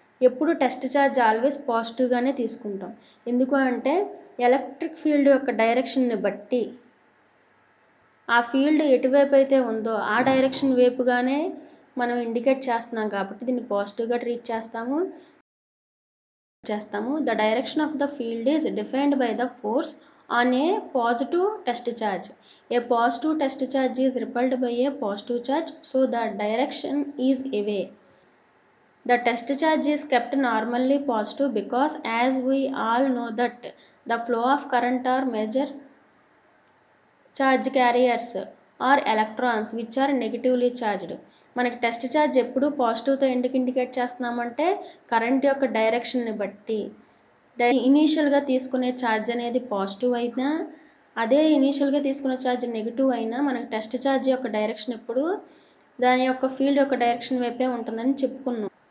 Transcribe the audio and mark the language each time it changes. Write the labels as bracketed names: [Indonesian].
[Telugu] ఎప్పుడు test charge always పాజిటివ్గానే తీసుకుంటాం. ఎందుకు అంటే ఎలక్ట్రిక్ ఫీల్డ్ యొక్క డైరెక్షన్ని బట్టి ఆ ఫీల్డ్ ఎటువైపు అయితే ఉందో ఆ డైరెక్షన్ వైపుగానే మనం ఇండికేట్ చేస్తున్నాం కాబట్టి దీన్ని పాజిటివ్గా ట్రీట్ చేస్తాము. [English] The direction of the field is defined by the force on a positive test charge. A positive test charge is repelled by a positive charge, so the direction is away. The test charge is kept normally positive because as we all know that the flow of current or major charge carriers or electrons which are negatively charged. [Telugu] మనకి test charge ఎప్పుడు పాజిటివ్తో ఎందుకు indicate చేస్తున్నామంటే current యొక్క డైరెక్షన్ని బట్టి. ఇనీషియల్గా తీసుకునే charge అనేది positive అయినా అదే ఇనీషియల్గా తీసుకునే ఛార్జ్ నెగిటివ్ అయినా మనకి టెస్ట్ ఛార్జ్ యొక్క డైరెక్షన్ ఎప్పుడు దాని యొక్క ఫీల్డ్ యొక్క డైరెక్షన్ వైపే ఉంటుందని చెప్పుకున్నాం.